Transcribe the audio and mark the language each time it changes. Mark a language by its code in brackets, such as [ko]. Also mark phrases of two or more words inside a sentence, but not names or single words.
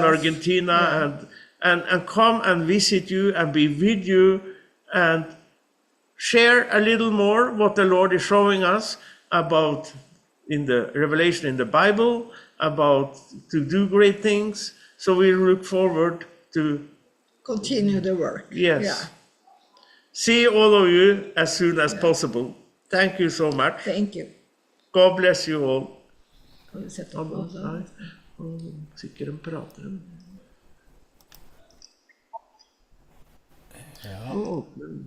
[en] Argentina, and come and visit you and be with you and share a little more what the Lord is showing us about in the revelation in the Bible, about to do great things. So we look forward to Continue the work. yes. Yeah. See all of you as soon as possible. Thank you so much. Thank you. God bless you all. [no] Har du sett opp på det? Nei, sikkert en prater. Ja. Å åpne